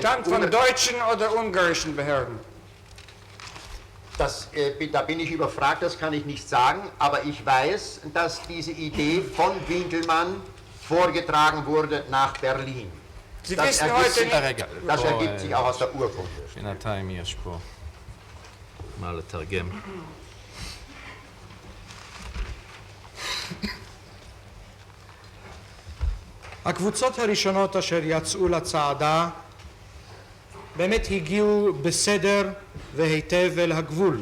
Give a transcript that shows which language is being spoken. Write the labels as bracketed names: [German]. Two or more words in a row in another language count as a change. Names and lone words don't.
[German] Stammt von deutschen oder ungarischen Behörden? Da bin ich überfragt, das kann ich nicht sagen, aber ich weiß, dass diese Idee von Winkelmann vorgetragen wurde nach Berlin. Sie wissen heute nicht... Das ergibt sich auch aus der Urkunde. [Hebrew] בינתיים יש פה מה לתרגם. הקבוצות הראשונות אשר יצאו לצעדה באמת הגיעו בסדר והיטב אל הגבול.